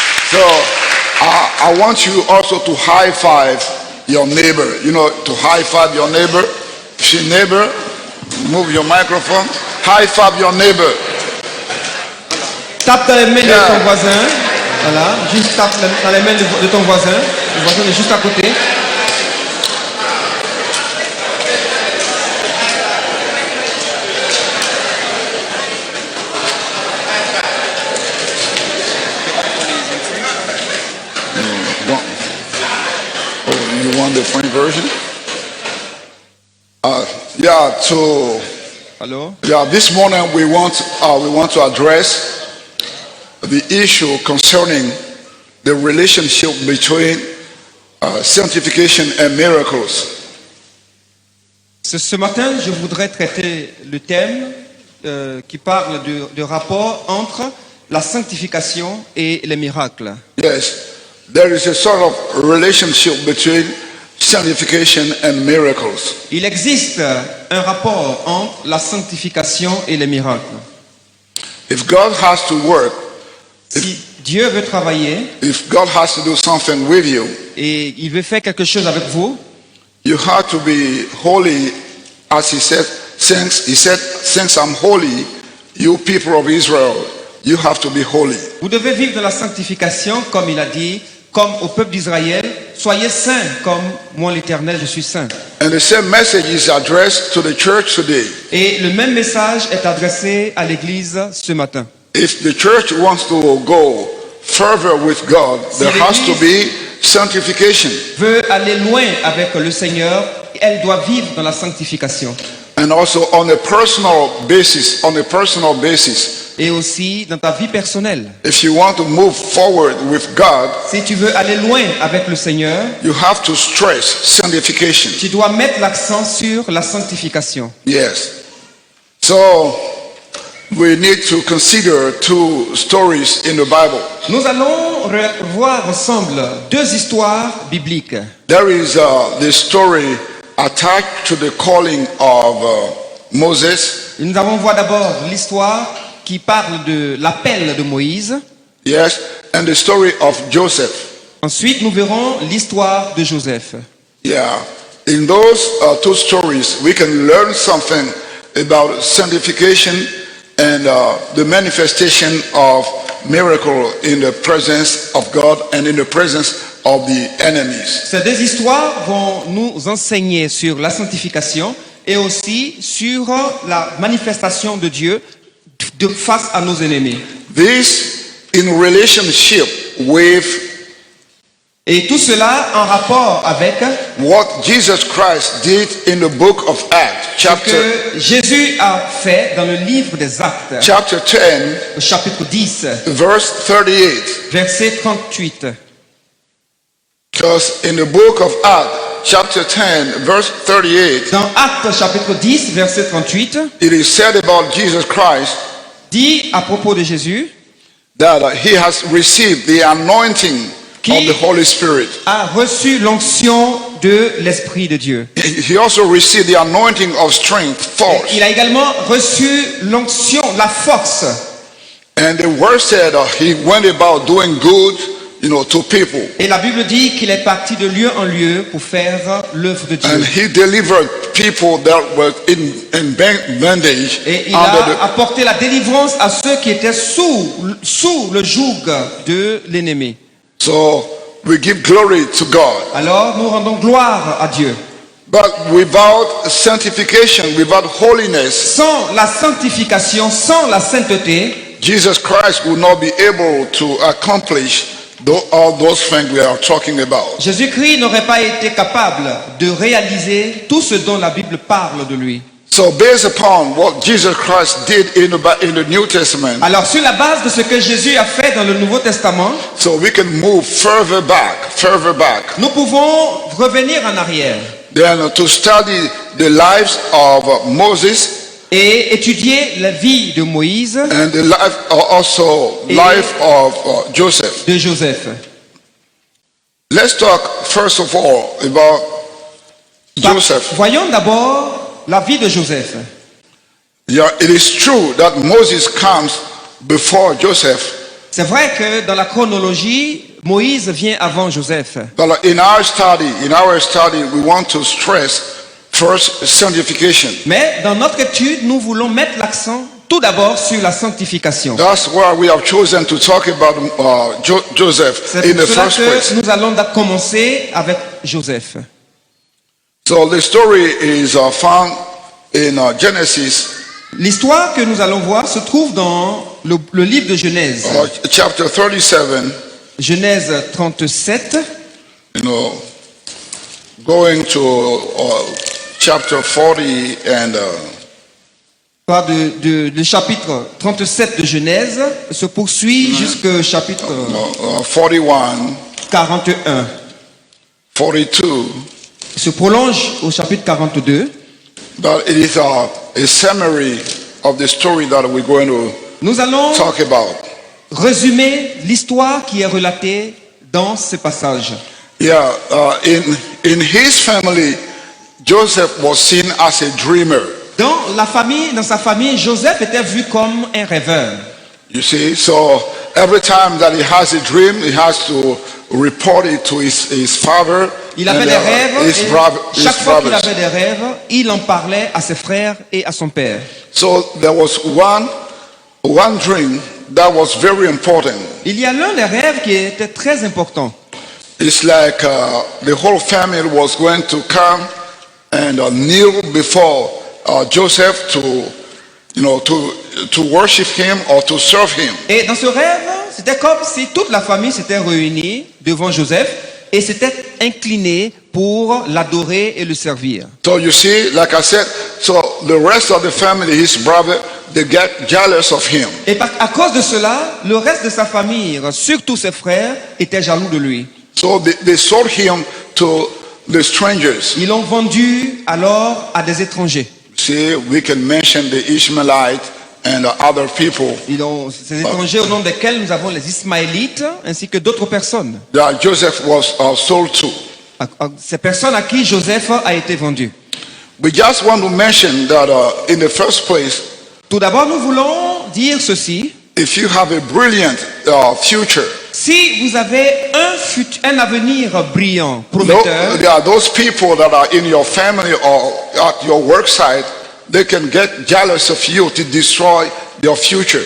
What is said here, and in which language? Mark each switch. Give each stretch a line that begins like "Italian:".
English: So I want you also to high five your neighbor. You know, to high five your neighbor. If your neighbor, move your microphone. High five your neighbor.
French: Tape dans les mains
English: Yeah.
French: de ton voisin. Voilà. Juste tape dans les mains de ton voisin. Le voisin est juste à côté.
English: Oh, you want the French version? Yeah. So
French: Alors,
English: this morning we want to address the issue concerning the relationship between sanctification and miracles.
French: ce matin, je voudrais traiter le thème qui parle de rapport entre la sanctification et les miracles.
English: Yes, there is a sort of relationship between sanctification and miracles.
French: Il existe un rapport entre la sanctification et les miracles.
English: If God has to work,
French: Si Dieu veut travailler
English: if God has to do something with you,
French: et il veut faire quelque chose avec vous,
English: you have to be holy, as He said. Since I'm holy, you people of Israel, you have to be holy.
French: vous devez vivre dans la sanctification comme il a dit, comme au peuple d'Israël, soyez saints comme moi l'Éternel, je suis saint.
English: And the same message is addressed to the church today.
French: Et le même message est adressé à l'Église ce matin.
English: If the church wants to go further with God, there has to be sanctification.
French: Veut aller loin avec le Seigneur, elle doit vivre dans la sanctification.
English: And also on a personal basis,
French: Et aussi dans ta vie personnelle.
English: if you want to move forward with God,
French: Si tu veux aller loin avec le Seigneur,
English: you have to stress sanctification.
French: tu dois mettre l'accent sur la sanctification.
English: Yes. So we need to consider two stories in the Bible.
French: Nous allons voir ensemble deux histoires bibliques.
English: There is the story attached to the calling of Moses.
French: Nous allons voir d'abord l'histoire qui parle de l'appel de Moïse.
English: Yes, and the story of Joseph.
French: Ensuite, nous verrons l'histoire de Joseph.
English: Yeah, in those two stories, we can learn something about sanctification and the manifestation of miracle in the presence of God and in the presence of the enemies.
French: Ces deux histoires vont nous enseigner sur la sanctification et aussi sur la manifestation de Dieu face à nos ennemis.
English: This in relationship with
French: Et tout cela en rapport avec
English: what Jesus Christ did in the book of Acts,
French: ce
English: chapter
French: que Jésus a fait dans le livre des Actes,
English: 10,
French: au chapitre 10,
English: verse 38.
French: verset 38.
English: Because in the book of Acts, chapter 10, verse 38,
French: Dans Actes chapitre 10, verset 38,
English: it is said about Jesus Christ
French: dit à propos de Jésus,
English: that he has received the anointing of the Holy Spirit.
French: a reçu l'onction de l'Esprit de Dieu.
English: He also received the anointing of strength, force.
French: Il a également reçu l'onction, la force.
English: And the word said he went about doing good, to people.
French: Et la Bible dit qu'il est parti de lieu en lieu pour faire l'œuvre de Dieu.
English: And he delivered people that were in bondage
French: Et il
English: under
French: a apporté la délivrance à ceux qui étaient sous le joug de l'ennemi.
English: So we give glory to God.
French: Alors nous rendons gloire à Dieu.
English: But without sanctification, without holiness,
French: Sans la sanctification, sans la sainteté,
English: Jesus Christ will not be able to accomplish all those things we are talking about.
French: Jésus-Christ n'aurait pas été capable de réaliser tout ce dont la Bible parle de lui.
English: So based upon what Jesus Christ did in the New Testament,
French: Alors sur la base de ce que Jésus a fait dans le Nouveau Testament,
English: so we can move further back.
French: nous pouvons revenir en arrière
English: Then to study the lives of Moses
French: et étudier la vie de Moïse
English: and the life, life of Joseph.
French: de Joseph.
English: Let's talk first of all about Joseph.
French: Voyons d'abord la vie de Joseph.
English: Yeah, it is true that Moses comes before Joseph,
French: C'est vrai que dans la chronologie, Moïse vient avant Joseph.
English: but in our study, we want to stress first sanctification.
French: Mais dans notre étude, nous voulons mettre l'accent tout d'abord sur la sanctification.
English: That's why we have chosen to talk about Joseph
French: C'est
English: in
French: pour
English: the
French: cela
English: first place.
French: que nous allons commencer avec Joseph.
English: So the story is found in Genesis
French: L'histoire que nous allons voir se trouve dans le livre de Genèse.
English: chapter 37,
French: Genèse 37,
English: going to chapter 40 and
French: le chapitre 37 de Genèse se poursuit jusqu'au chapitre
English: 41,
French: 41.
English: 42.
French: Il se prolonge au chapitre 42.
English: But it is a summary of the story that we're going to
French: Nous allons
English: talk about.
French: résumer l'histoire qui est relatée dans ce passage.
English: Yeah, in his family, Joseph was seen as a dreamer.
French: Dans sa famille, Joseph était vu comme un rêveur.
English: You see, so every time that he has a dream, he has to report it to his father.
French: Il avait
English: and,
French: des rêves
English: his
French: et chaque fois qu'il
English: brothers.
French: avait des rêves, il en parlait à ses frères et à son père.
English: So there was one dream that was very important.
French: Il y a l'un des rêves qui était très important.
English: It's like the whole family was going to come and kneel before Joseph to worship him or to serve him.
French: Et dans ce rêve, c'était comme si toute la famille s'était réunie devant Joseph et s'était inclinée pour l'adorer et le servir.
English: So you see, like I said, so the rest of the family, his brother, they get jealous of him.
French: Et à cause de cela, le reste de sa famille, surtout ses frères, étaient jaloux de lui.
English: So they sold him to the strangers.
French: Ils l'ont vendu alors à des étrangers.
English: See, we can mention the Ishmaelites and other people.
French: Ces étrangers au nom desquels nous avons les Ismaélites ainsi que d'autres personnes.
English: That Joseph was sold to.
French: Ces personnes à qui Joseph a été vendu.
English: We just want to mention that in the first place,
French: Tout d'abord, nous voulons dire ceci.
English: if you have a brilliant future,
French: Si vous avez un avenir brillant, prometteur,
English: there are those people that are in your family or at your work site, they can get jealous of you to destroy your future.